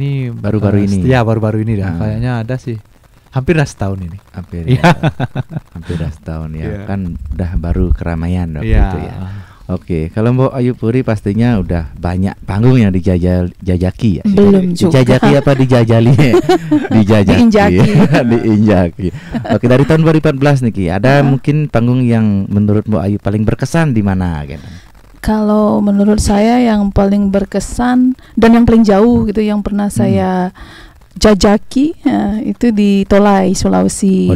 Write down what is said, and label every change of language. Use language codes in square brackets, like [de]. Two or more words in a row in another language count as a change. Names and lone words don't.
[id] Baru-baru ini. Ya baru-baru ini dah. Ah. Kayaknya ada sih hampir setahun ini. Hampir Iya. hampir setahun ya. Iya. Kan udah baru keramaian waktu Iya. itu ya. Oke, kalau Mbok Ayu Puri pastinya udah banyak panggung yang dijajaki ya. Belum juga. Dijajaki apa dijajali? Dijajaki. Diinjaki. Diinjaki. Oke, dari tahun 2014 nih Ki, ada mungkin panggung yang menurut Mbok Ayu paling berkesan di mana gitu? Kalau menurut saya yang paling berkesan dan yang paling jauh gitu yang pernah saya jajaki itu di Tolai, Sulawesi.